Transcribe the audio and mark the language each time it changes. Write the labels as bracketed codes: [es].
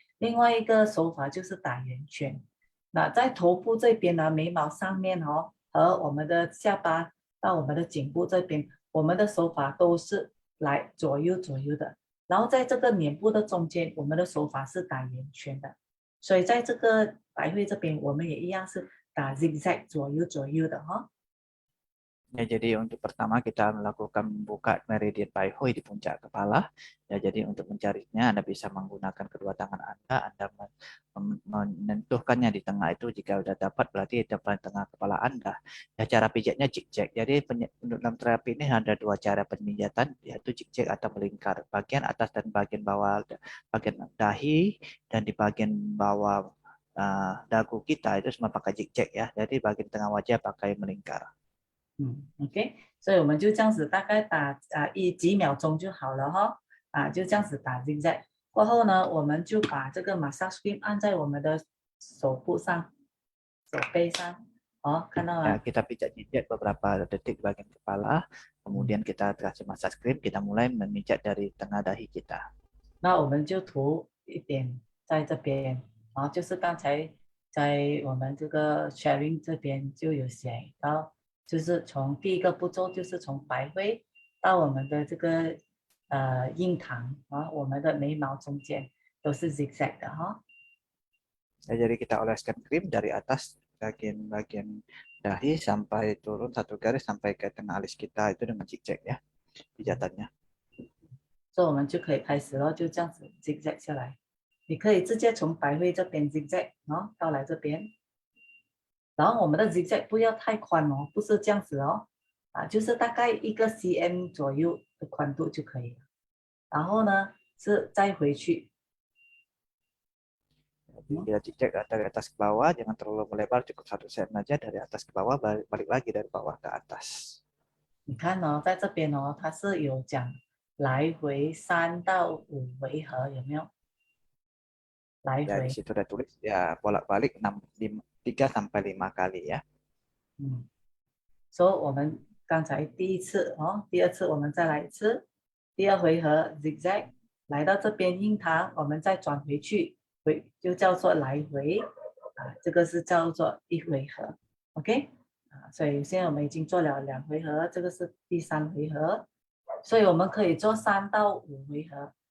[zh] 另外一个手法就是打圆圈。那在头部这边呢，眉毛上面和我们的下巴到我们的颈部这边，我们的手法都是来左右左右的。然后在这个脸部的中间，我们的手法是打圆圈的。所以在这个百会这边，我们也一样是打 zigzag 左右左右的 [id] Ya, jadi untuk pertama kita melakukan membuka meridian Paihui di puncak kepala. Ya, jadi untuk mencarinya Anda bisa menggunakan kedua tangan Anda menentukannya di tengah itu. Jika sudah dapat berarti di depan tengah kepala Anda. Ya, cara pijatnya zigzag. Jadi dalam terapi ini ada 2 cara pemijatan, yaitu zigzag atau melingkar. Bagian atas dan bagian bawah, bagian dahi dan di bagian bawah dagu kita itu semua pakai zigzag ya. Jadi bagian tengah wajah pakai melingkar. [zh] OK，所以我们就这样子大概打几秒钟就好了就这样子打 zigzag。过后呢，我们就把这个 massage cream 按在我们的手部上、手背上看到 [id] Ya, [zh] 吗？ [id] kita pijat-pijat beberapa detik di bagian kepala, kemudian kita kasih massage cream, kita mulai memijat dari tengah dahi kita. [zh] 那我们就涂一点在这边就是刚才在我们这个 sharing 这边就有写到，就是从第一个步骤就是从百会到我们的这个印堂我们的眉毛中间都是 zigzag 的 [id] Ya, jadi kita oleskan krim dari atas bagian dahi sampai turun 1 garis sampai ke tengah alis kita itu dengan zigzag ya pijatannya. [zh] 所以我们就可以开始了，就这样子 zigzag 下来。你可以直接从百会这边 zigzag 到来这边，然后我们的 zigzag 不要太宽不是这样子就是大概1个 cm 左右的宽度就可以了。然后呢是再回去， [id] Jadi kita zigzag dari atas ke bawah, jangan terlalu melebar, cukup 1 cm aja dari atas ke bawah, balik lagi dari bawah ke atas. [zh] 你看在这边它是有讲来回3到5回合，有没有？来 [id] Ya, di situ udah tulis ya bolak-balik 3 sampai 5 kali ya. [zh] 所以我们刚才第1次第2次我们再来1次，第2回合 zigzag 来到这边印堂，我们再转回去，就叫做来回这个是叫做1回合 ，OK 所以现在我们已经做了2回合，这个是第3回合，所以我们可以做3到5回合。